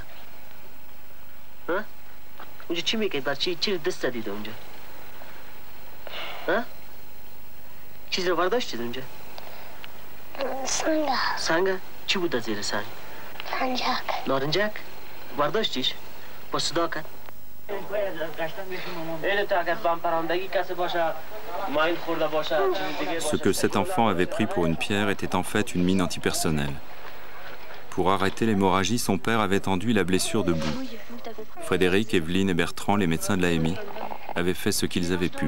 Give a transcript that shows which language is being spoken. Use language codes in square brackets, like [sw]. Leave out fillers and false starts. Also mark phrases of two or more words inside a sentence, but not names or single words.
[fa] ها؟ اونجا چی می‌کرد؟ بر چی دست زدید اونجا؟ ها؟ چیزی رو برداشتید اونجا؟ سنگ. سنگ؟ چی بود زیر سنگ؟ نارنجک. نارنجک؟ برداشتیش؟ با صدا کرد؟ [fr] Ce que cet enfant avait pris pour une pierre était en fait une mine antipersonnelle. Pour arrêter l'hémorragie, son père avait tendu la blessure debout. Frédéric, Evelyne et Bertrand, les médecins de l'AMI, avaient fait ce qu'ils avaient pu.